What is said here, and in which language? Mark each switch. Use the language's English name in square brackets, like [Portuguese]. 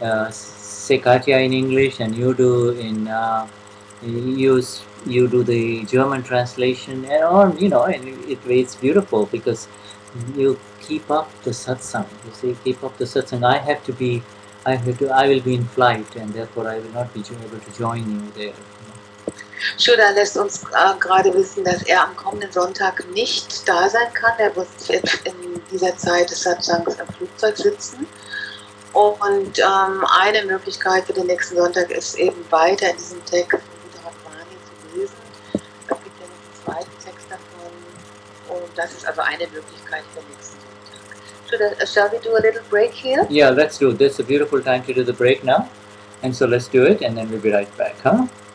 [English] say Katya in English and you do in you do the German translation, and it's beautiful because you keep up the satsang. You see, keep up the satsang. I will be in flight, and therefore I will not be able to join you there. [German] Shuddha lässt uns gerade wissen, dass am kommenden Sonntag nicht da sein kann. Er wird in dieser Zeit des Satsangs am Flugzeug sitzen. Und eine Möglichkeit für den nächsten Sonntag ist eben weiter in diesem Text Vitarag Vani zu lesen. Es gibt ja noch einen zweiten Text davon. Und das ist also eine Möglichkeit für den nächsten Sonntag. [English] Shall we do a little break here? Yeah, let's do it. That's a beautiful time to do the break now. And so let's do it and then we'll be right back, huh?